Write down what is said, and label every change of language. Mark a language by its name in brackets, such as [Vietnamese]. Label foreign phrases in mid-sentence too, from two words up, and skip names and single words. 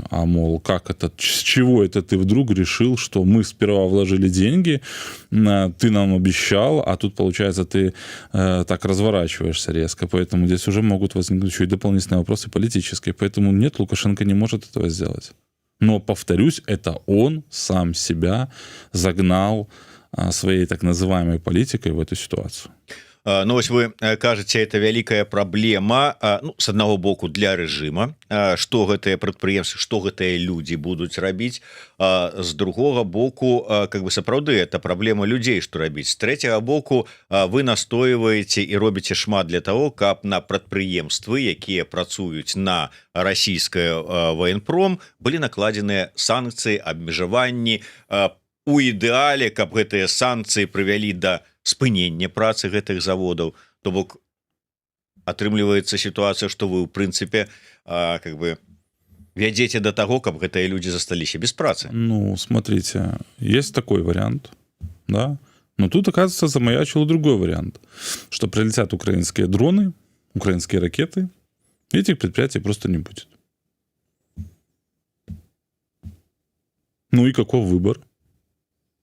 [Russian] А мол, как это, с чего это ты вдруг решил, что мы сперва вложили деньги, ты нам обещал, а тут, получается, ты так разворачиваешься резко. Поэтому здесь уже могут возникнуть еще и дополнительные вопросы политические. Поэтому нет, Лукашенко не может этого сделать. Но, повторюсь, это он сам себя загнал своей так называемой политикой в эту ситуацию. [Belarusian] Ну, вось вы кажаце, это вялікая праблема, ну, с аднаго боку для рэжыма, што гэтыя прадпрыемствы, што гэтыя людзі будуць рабіць, з другога боку, [Russian] как бы [Belarusian] сапраўды это праблема людзей, што рабіць. З трэцяга боку, вы настойваеце і робіце шмат [Russian] для того, [Belarusian] каб на прадпрыемствы, якія працуюць на расійскае военпром, былі накладзеныя санкцыі, абмежаванні, у ідэале, каб гэтыя санкцыі прывялі да спынення працы гэтых заводаў. То бок атрымліваецца сітуацыя, што вы, ў прынцыпе, [Russian] как бы [Belarusian] вядзеце да таго, каб гэтыя людзі засталіся без працы. Ну, [Russian] смотрите, есть такой вариант, да, но тут, оказывается, замаячил другой вариант, что прилетят украинские дроны, украинские ракеты, и этих предприятий просто не будет. Ну и каков выбор?